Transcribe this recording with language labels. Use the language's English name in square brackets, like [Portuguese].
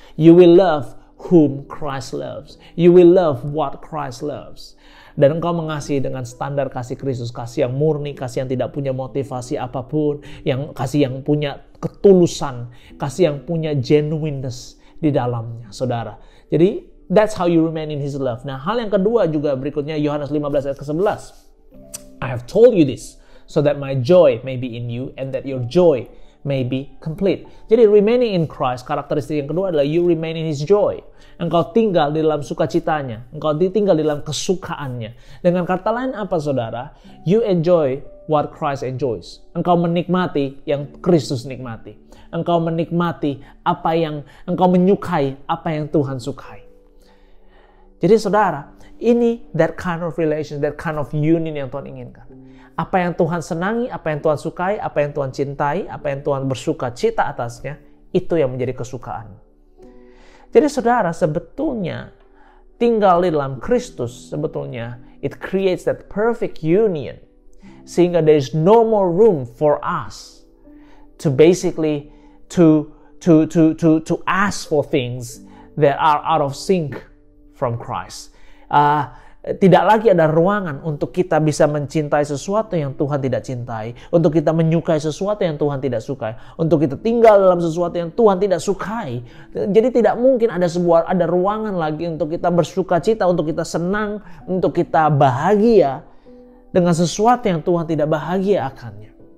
[English] You will love whom Christ loves. You will love what Christ loves. [Indonesian] Dan engkau mengasihi dengan standar kasih Kristus, kasih yang murni, kasih yang tidak punya motivasi apapun, kasih yang punya ketulusan, kasih yang punya genuineness di dalamnya, saudara. Jadi [English] that's how you remain in His love. [Indonesian] Nah, hal yang kedua juga berikutnya Yohanes 15 ayat ke-11. [English] I have told you this so that my joy may be in you and that your joy may be complete. Jadi remaining in Christ, [Indonesian] karakteristik yang kedua adalah [English] you remain in His joy. [Indonesian] Engkau tinggal di dalam sukacitanya. Engkau tinggal di dalam kesukaannya. Dengan kata lain apa saudara? [English] You enjoy what Christ enjoys. [Indonesian] Engkau menikmati yang Kristus nikmati. engkau menikmati apa yang engkau menyukai, apa yang Tuhan sukai. Jadi saudara, ini [English] that kind of relation, that kind of union [Indonesian] yang Tuhan inginkan. Apa yang Tuhan senangi, apa yang Tuhan sukai, apa yang Tuhan cintai, apa yang Tuhan bersuka cita atasnya, itu yang menjadi kesukaan. Jadi saudara, sebetulnya tinggal di dalam Kristus, sebetulnya [English] it creates that perfect union. Sehingga there is no more room for us to basically to ask for things that are out of sync from Christ. [Indonesian] Tidak lagi ada ruangan untuk kita bisa mencintai sesuatu yang Tuhan tidak cintai, untuk kita menyukai sesuatu yang Tuhan tidak sukai, untuk kita tinggal dalam sesuatu yang Tuhan tidak sukai. Jadi tidak mungkin ada ruangan lagi untuk kita bersuka cita, untuk kita senang, untuk kita bahagia dengan sesuatu yang Tuhan tidak bahagia akannya.